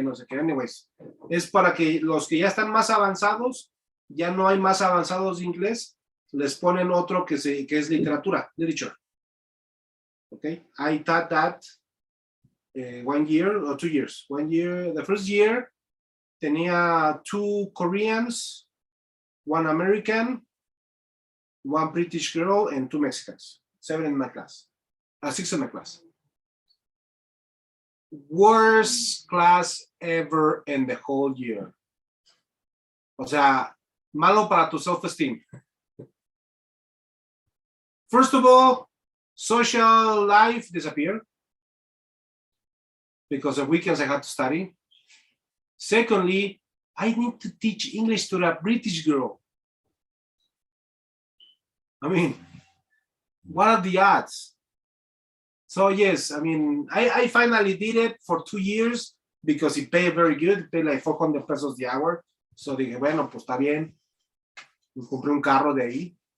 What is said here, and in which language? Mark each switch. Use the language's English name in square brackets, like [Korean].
[Spanish] Anyways, es para que los que ya están más avanzados, ya no hay más avanzados de inglés, les ponen otro que es literatura, literature. [English] Okay, I taught that 1 year or 2 years. 1 year, the first year, tenía 2 Koreans, 1 American, 1 British girl, and 2 Mexicans. 7 in my class. 6 in my class. Worst class ever in the whole year. [Spanish] O sea, malo para tu self-esteem. [English] First of all, social life disappeared because of weekends I had to study. Secondly, I need to teach English to a British girl. I mean, what are the odds? So yes, I mean, I finally did it for 2 years because it paid very good. It paid like 400 pesos the hour. [Spanish] So dije, bueno, pues está bien. Me compré un carro de ahí.